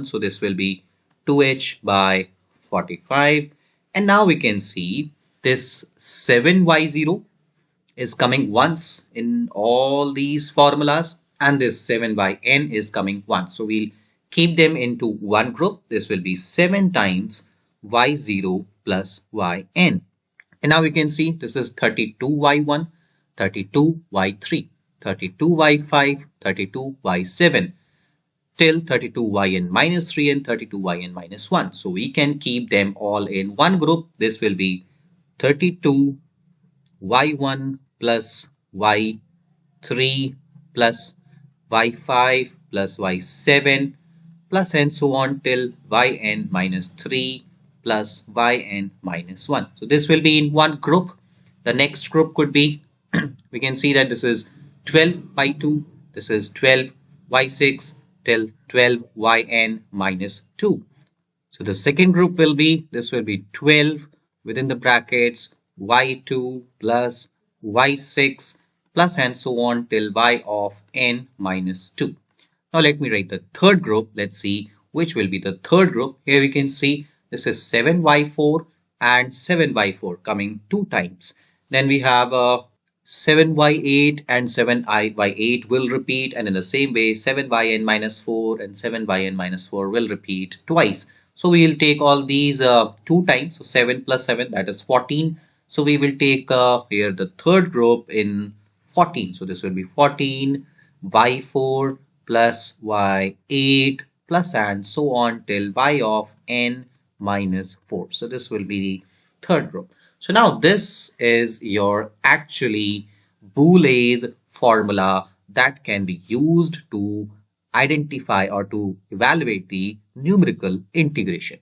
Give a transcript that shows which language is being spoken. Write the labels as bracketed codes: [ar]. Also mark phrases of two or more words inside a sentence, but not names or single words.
[en] So this will be 2h by 45. And now we can see this 7y0 is coming once in all these formulas, and this 7yn is coming once. So we'll keep them into one group. This will be 7 times y0 plus yn. And now we can see this is 32y1, 32y3, 32y5, 32y7 till 32yn minus 3 and 32yn minus 1. So we can keep them all in one group. This will be 32y1 plus y3 plus y5 plus y7 plus and so on till yn minus 3 plus yn minus 1. So this will be in one group. The next group could be, we can see that this is 12 by 2. This is 12 y6 till 12 yn minus 2. So the second group will be, this will be 12 within the brackets y2 plus y6 plus and so on till y of n minus 2. Now let me write the third group. Let's see which will be the third group. Here we can see this is 7y4 and 7y4 coming two times. Then we have 7y8 and 7y8 will repeat, and in the same way 7yn minus 4 and 7yn minus 4 will repeat twice. So we will take all these two times. So 7 plus 7, that is 14. So we will take here the third group in 14. So this will be 14 y4 plus y8 plus and so on till y of n minus 4. So this will be the third group. So now this is your actually Boole's formula that can be used to identify or to evaluate the numerical integration.